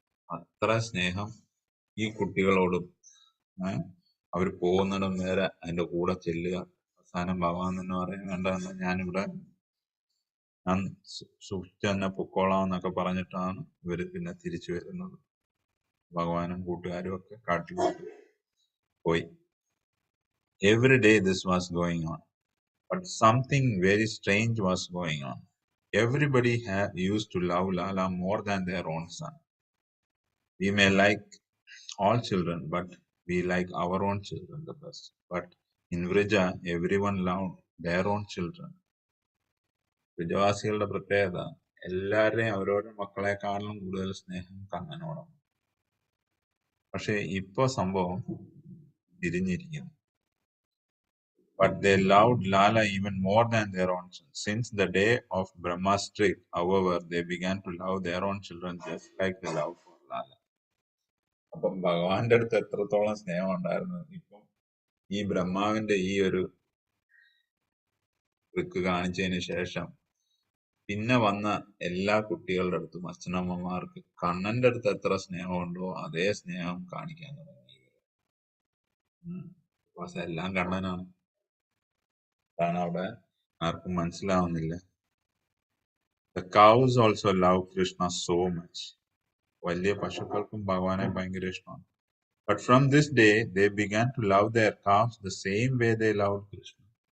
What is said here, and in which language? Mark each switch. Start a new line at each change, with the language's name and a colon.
Malayalam: അത്ര സ്നേഹം ഈ കുട്ടികളോടും അവർ പോകുന്നിടം വരെ അതിന്റെ കൂടെ ചെല്ലുക, അവസാനം ഭഗവാൻ എന്ന് പറയുന്നുണ്ട്, ഞാനിവിടെ ഞാൻ സൂക്ഷിച്ച് തന്നെ പൊക്കോളാം എന്നൊക്കെ പറഞ്ഞിട്ടാണ് ഇവര് പിന്നെ തിരിച്ചു വരുന്നത്. ഭഗവാനും കൂട്ടുകാരും ഒക്കെ കാട്ടിലോട്ട് പോയി.
English: Every day this was going on, but something very strange was going on. Everybody used to love Lala more than their own son. We may like all children, but we like our own children the best. But in Vrija, everyone loved their own children.
Malayalam: വ്രജവാസികളുടെ പ്രത്യേകത, എല്ലാവരുടെയും അവരവരുടെ മക്കളെക്കാളും കൂടുതൽ സ്നേഹം കണ്ണനോടാണ്. പക്ഷെ ഇപ്പൊ സംഭവം തിരിഞ്ഞിരിക്കുന്നു.
English: But they loved Lala even more than their own son. Since the day of Brahma's trick, however, they began to love their own children just like they love for Lala.
Malayalam: അപ്പം ഭഗവാന്റെ അടുത്ത് എത്രത്തോളം സ്നേഹം ഉണ്ടായിരുന്നു, ഇപ്പം ഈ ബ്രഹ്മാവിന്റെ ഈ ഒരു ട്രിക്ക് കാണിച്ചതിന് ശേഷം പിന്നെ വന്ന എല്ലാ കുട്ടികളുടെ അടുത്തും അച്ഛനമ്മമാർക്ക് കണ്ണന്റെ അടുത്ത് എത്ര സ്നേഹമുണ്ടോ അതേ സ്നേഹം കാണിക്കാൻ തുടങ്ങി. പക്ഷെ എല്ലാം കണ്ണനാണ്. അതാണ് അവിടെ ആർക്കും മനസ്സിലാവുന്നില്ല.
English: The cows also love Krishna so much.
Malayalam: വലിയ പശുക്കൾക്കും ഭഗവാനെ ഭയങ്കര ഇഷ്ടമാണ്.
English: But from this day they began to love their calves the same way they loved Krishna.